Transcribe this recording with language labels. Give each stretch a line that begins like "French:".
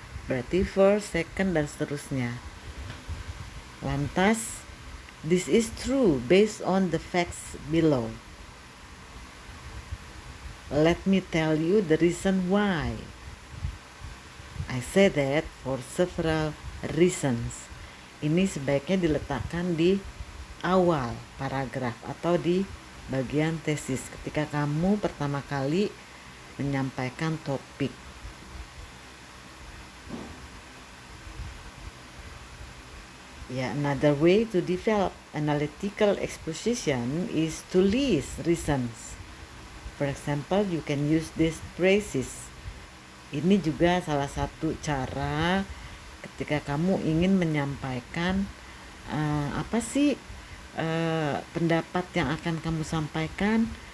Indonesian: Berarti
English: first, second,
Indonesian: dan seterusnya. Lantas,
English: this is true based on the facts below. Let me tell you the reason why. I say that for several reasons.
Indonesian: Ini sebaiknya diletakkan di awal paragraf atau di bagian tesis ketika kamu pertama kali menyampaikan topik.
English: Ya, another way to develop analytical exposition is to list reasons. For example, you can use these phrases.
Indonesian: Ini juga salah satu cara ketika kamu ingin menyampaikan apa sih pendapat yang akan kamu sampaikan.